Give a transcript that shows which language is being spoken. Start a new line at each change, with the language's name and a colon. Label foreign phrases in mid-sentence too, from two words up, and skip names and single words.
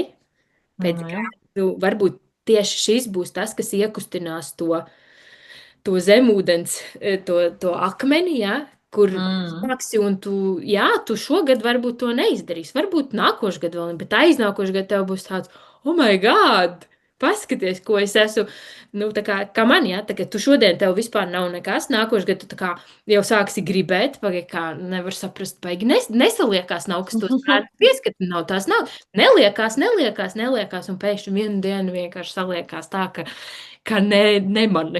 Latvian: Pēc Nu, jā. kādu, varbūt tieši šis būs tas, kas iekustinās to zemūdens, to akmeni, ja, kur Mm. sāksi, un tu šogad varbūt to neizdarīsi. Varbūt nākošais gads vēl, bet aiznākošais gads tev būs tāds,
English: oh, my God!
Latvian: Paskaties, ko es esmu. Nu, kā man, ja, tā kā tu šodien tev vispār nav nekas, nākošais gads tu tā kā jau sāksi gribēt, kā nevar saprast, baigi nesaliekās, nav kas tos bērnus pieskata, nav tās nav. Neliekās, un pēkšņi vienu dienu vienkārši saliekās tā, ka nemani.